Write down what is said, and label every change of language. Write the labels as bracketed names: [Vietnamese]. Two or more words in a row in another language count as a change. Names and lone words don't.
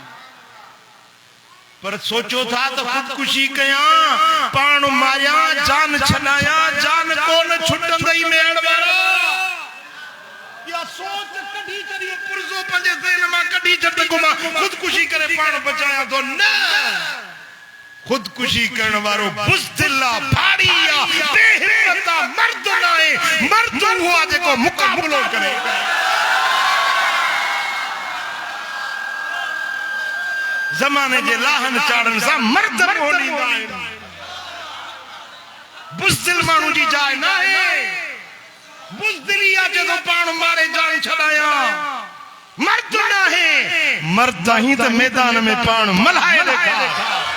[Sindhi] पर सोचो था त ख़ुदकुशी कयां पाण मारिया जान छॾाया जान कोन छुटंदई मेड़ वारा या सोच कढी कढी पुरज़ो पंहिंजे ज़हन मां कढी छॾ को मां ख़ुदकुशी करे पाण बचाया थो न खुदकुशी करण वारो बुज़दिल आ भारी आ बेहिम्मत आ मर्द नाहे मर्द हुआ जेको मुकाबलो करे ज़माने जे लाहन चाड़न सां मर्द बोलींदा आहिनि बुज़दिल माण्हू जी जाइ नाहे बुज़दिली आ जेको पाण मारे जान छॾाया मर्द नाहे मर्द ही त मैदान में पाण मल्हाए ॾेखार